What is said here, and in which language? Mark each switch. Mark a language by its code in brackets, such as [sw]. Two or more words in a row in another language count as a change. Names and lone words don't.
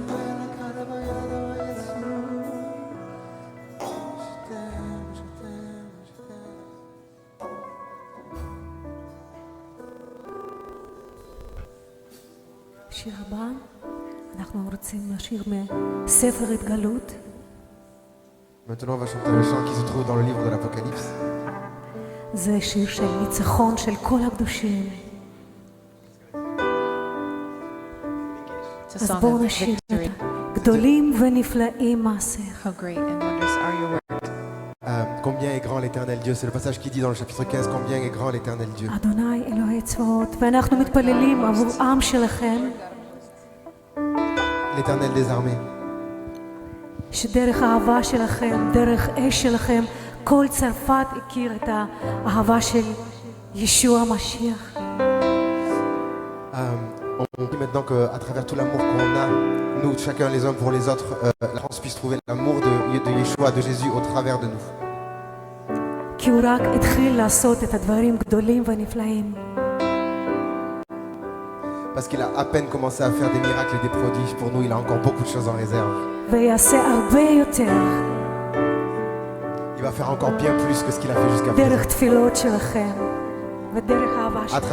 [he] שיר הבא, אנחנו רוצים לשיר מספר התגלות. [fr] Maintenant, on va chanter le chant qui se trouve dans le livre de l'Apocalypse. [he] זה שיר של ניצחון של כל הקדושים. [en] It's a [he] אז [en] song [he] בואו [en] of [he] נשיר את [en] victory. [he] גדולים ונפלאים מעשיך. [en] How great and wondrous are your works. [fr] Combien est grand l'éternel Dieu? C'est le passage qui dit dans le chapitre 15, combien est grand l'éternel Dieu. [he] אדוני אלוהי צבאות, ואנחנו מתפללים עבור עם שלכם, [fr] L'éternel des armées. [he] שדרך האהבה שלכם, דרך אש שלכם, כל צרפת הכיר את האהבה של ישוע המשיח. [fr] On dit maintenant qu'à travers tout l'amour qu'on a, nous, chacun les uns pour les autres, la France puisse trouver l'amour de Yeshua, de Jésus au travers de nous. [he] כי הוא רק התחיל לעשות את הדברים גדולים ונפלאים. [fr] Parce qu'il a à peine commencé à faire des miracles et des prodiges. Pour nous, il a encore beaucoup de choses en réserve. [he] ויעשה הרבה יותר [fr] Il va faire encore bien plus que ce qu'il a fait jusqu'à [he] דרך [fr] présent. [he] תפילות שלכם ודרך האהבה [fr] À [he] שלכם.